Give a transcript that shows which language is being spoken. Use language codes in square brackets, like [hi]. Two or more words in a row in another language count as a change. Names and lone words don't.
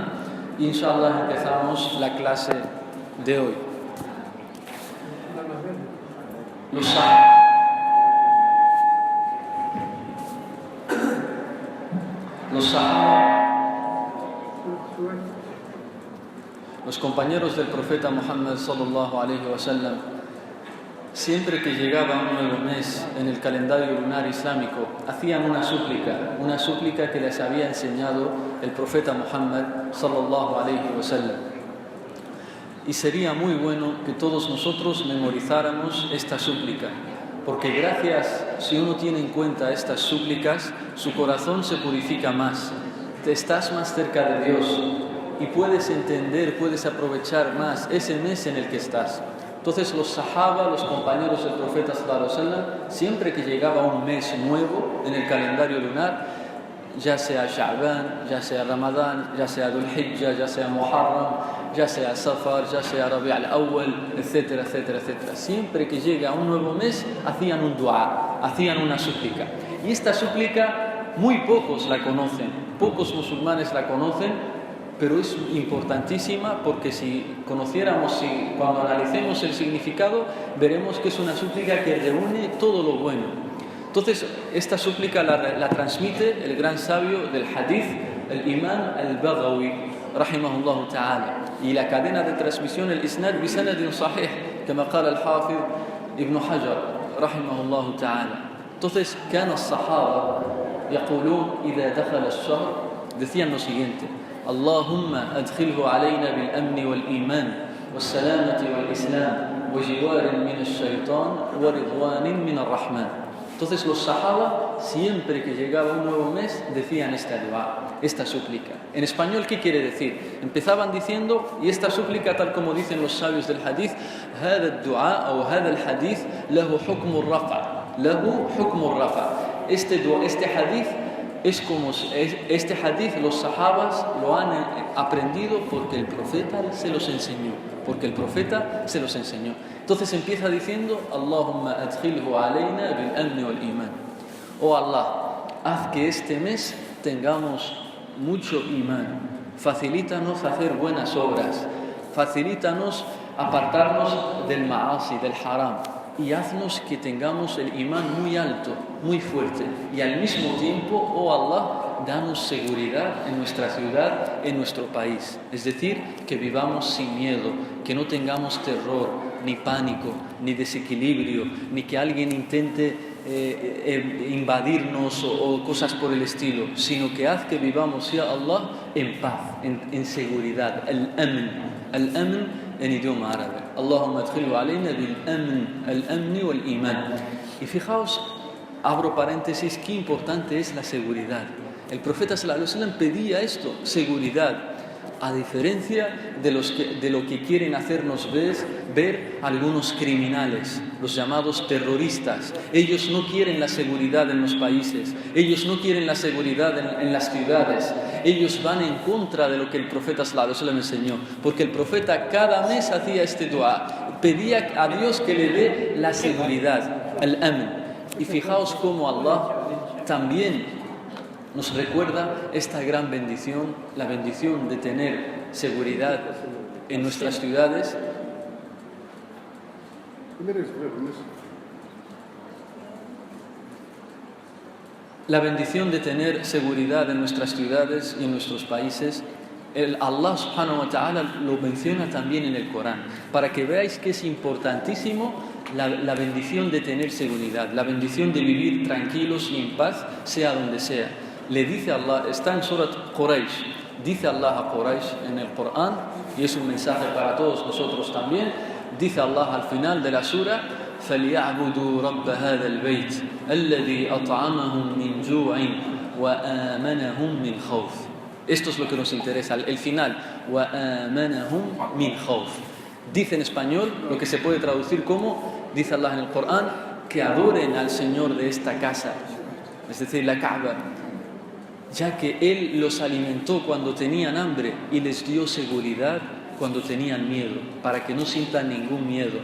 [es] Inshallah, empezamos la clase de hoy. Los compañeros del profeta Muhammad [ar] صلى الله عليه وسلم, [es] siempre que llegaba un nuevo mes en el calendario lunar islámico, hacían una súplica que les había enseñado el profeta Muhammad [ar] صلى الله عليه وسلم. [es] Y sería muy bueno que todos nosotros memorizáramos esta súplica, porque si uno tiene en cuenta estas súplicas, su corazón se purifica más, te estás más cerca de Dios y puedes entender, puedes aprovechar más ese mes en el que estás. Entonces los sahaba, los compañeros del profeta [ar] صلى الله عليه وسلم, [es] siempre que llegaba un mes nuevo en el calendario lunar, ya sea Sha'ban, ya sea Ramadán, ya sea Dhul Hijjah, ya sea Muharram, ya sea Safar, ya sea Rabi' al-Awwal, etcétera, etcétera, etcétera. Siempre que llega un nuevo mes, hacían un dua, hacían una súplica. Y esta súplica muy pocos la conocen, pocos musulmanes la conocen, pero es importantísima porque cuando analicemos el significado, veremos que es una súplica que reúne todo lo bueno. Entonces, esta súplica la transmite el gran sabio del hadith, el imam al-Baghawi, [ar] رحمه الله تعالى. [es] Y la cadena de transmisión, el [ar] إسناد بسند صحيح, [es] como [ar] قال الحافظ ابن حجر رحمه الله تعالى. Entonces, كان الصحابة يقولون إذا دخل الشهر, [es] decían lo siguiente: [ar] اللهم أدخله علينا بالأمن والإيمان والسلامة والإسلام وجوار من الشيطان ورضوان من الرحمن. [es] Entonces los sahaba, siempre que llegaba un nuevo mes, decían esta dua, esta súplica. En español, ¿qué quiere decir? Empezaban diciendo, y esta súplica, tal como dicen los sabios del hadith, [ar] هذا الدعاء أو هذا الحديث له حكم الرفع. له حكم الرفع. [es] Este hadith es como este hadith los sahabas lo han aprendido porque el profeta se los enseñó. Entonces empieza diciendo: [ar] اللهم أدخله علينا بالأمن والإيمان. [es] Oh Allah, haz que este mes tengamos mucho imán. Facilítanos hacer buenas obras. Facilítanos apartarnos del ma'asi, del haram. Y haznos que tengamos el imán muy alto, muy fuerte. Y al mismo tiempo, oh Allah, danos seguridad en nuestra ciudad, en nuestro país. Es decir, que vivamos sin miedo, que no tengamos terror, ni pánico, ni desequilibrio, ni que alguien intente invadirnos o cosas por el estilo, sino que haz que vivamos, [ar] يا الله, [es] en paz, en seguridad. Al-amn en idioma árabe. [ar] اللهم أدخله علينا بالأمن والإيمان. [es] Y fijaos, abro paréntesis, qué importante es la seguridad. El profeta [ar] صلى الله عليه وسلم [es] pedía esto, seguridad, a diferencia de lo que quieren hacernos ver algunos criminales, los llamados terroristas. Ellos no quieren la seguridad en los países, ellos no quieren la seguridad en las ciudades, ellos van en contra de lo que el profeta [ar] صلى الله عليه وسلم [es] enseñó, porque el profeta cada mes hacía este dua, pedía a Dios que le dé la seguridad, el amn. Y fijaos cómo Allah también nos recuerda esta gran bendición, la bendición de tener seguridad en nuestras ciudades. La bendición de tener seguridad en nuestras ciudades y en nuestros países. Allah [ar] سبحانه وتعالى [es] lo menciona también en el Corán, para que veáis que es importantísimo la bendición de tener seguridad, la bendición de vivir tranquilos y en paz, sea donde sea. Le dice Allah, está en Surat Quraysh, dice Allah a Quraysh en el Corán, y es un mensaje para todos nosotros también, dice Allah al final de la sura: [ar] فَلْيَعْبُدُوا رَبَّ هَذَا الْبَيْتِ الَّذِي أَطْعَمَهُم مِّن جُوعٍ وَآمَنَهُم مِّن خَوْفٍ. [es] Esto es lo que nos interesa, el final, [ar] وَآمَنَهُم مِّن خَوْفٍ. [es] Dice en español lo que se puede traducir como, dice Allah en el Corán, que adoren al Señor de esta casa, es decir, la Kaaba, ya que Él los alimentó cuando tenían hambre y les dio seguridad cuando tenían miedo, para que no sientan ningún miedo.